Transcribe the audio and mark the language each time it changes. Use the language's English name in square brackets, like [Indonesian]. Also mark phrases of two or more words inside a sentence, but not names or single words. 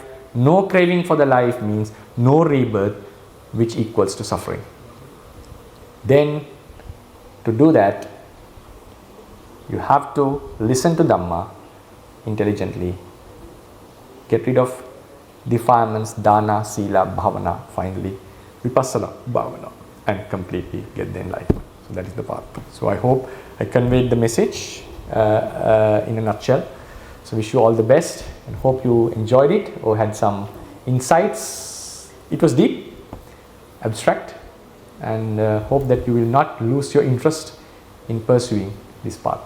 [English] No craving for the life means no rebirth, which equals to suffering. Then, to do that, you have to listen to Dhamma intelligently. Get rid of defilements, [Pali] dana, sila, bhavana, finally, vipassana, bhavana, [English] and completely get the enlightenment. So that is the path. So I hope I conveyed the message in a nutshell. So wish you all the best and hope you enjoyed it or had some insights. It was deep, abstract, and hope that you will not lose your interest in pursuing this path.